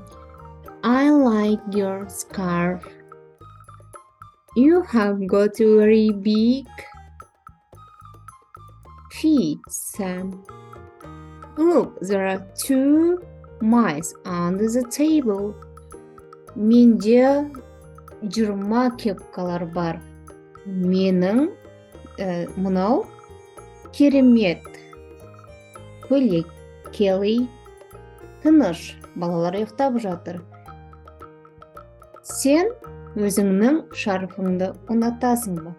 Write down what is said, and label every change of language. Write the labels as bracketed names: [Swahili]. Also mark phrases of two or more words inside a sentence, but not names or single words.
[English] I like your scarf. You have got very big feet, Sam. Look, there are 2 mice under the table. [Kazakh] Менде 20 кепкалар бар. Менің мынау керемет көйлек. Келли. Тыныш, балалар ұйықтап жатыр. Сен өзіңнің шарфыңды ұнатасың ба?